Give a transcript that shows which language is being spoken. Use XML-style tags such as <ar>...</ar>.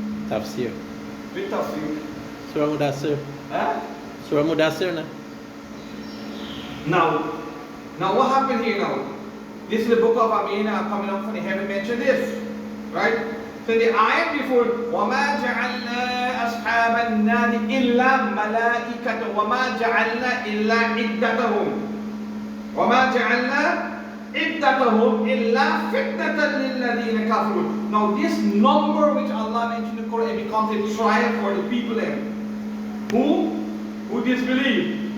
<en>Tafsir. Which tafsir? Surah Mudassir. Huh? Surah Mudassir na. Now what happened here now? This is the book of Amina coming up from the heaven mentioned this. Right? So the ayat before,</en> <ar>وَمَا جَعَلْنَا أَصْحَابَ النَّارِ إِلَّا مَلَائِكَةً وَمَا جَعَلْنَا إِلَّا عِدَّتَهُمْ وَمَا جَعَلْنَا عِدَّتَهُمْ إِلَّا فِتْنَةً لِلَّذِينَ كَفَرُوا.</ar> <en>Now this number which Allah mentioned in the Quran, it becomes a trial for the people there who disbelieve.</en>